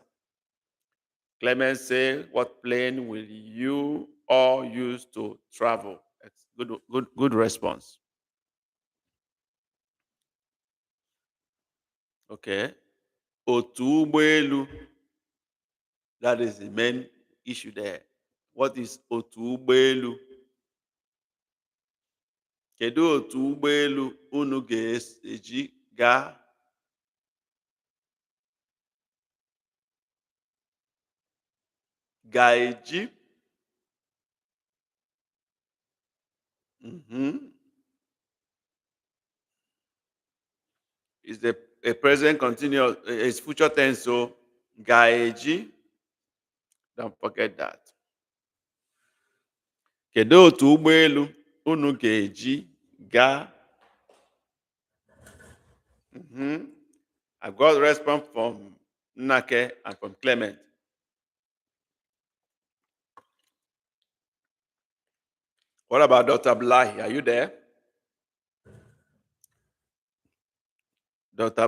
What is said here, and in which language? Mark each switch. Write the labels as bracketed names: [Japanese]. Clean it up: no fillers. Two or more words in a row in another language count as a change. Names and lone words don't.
[English] Clement say, what plane will you all use to travel? That's good response. Okay. [Igbo] Otu ụgbọelu. [English] That is the main issue there. What is [Igbo] otu ụgbọelu? Kedu otu ụgbọelu unu ga-eji gaa? Ga-eji. [English] Is a present continuous, it's future tense, so ga-eji. Don't forget that. [Igbo] Kedu otu ụgbọelu unu ga-eji gaa? [English] I got a response from Nnake and from Clement. What about Dr. Blahi? Are you there? Dr.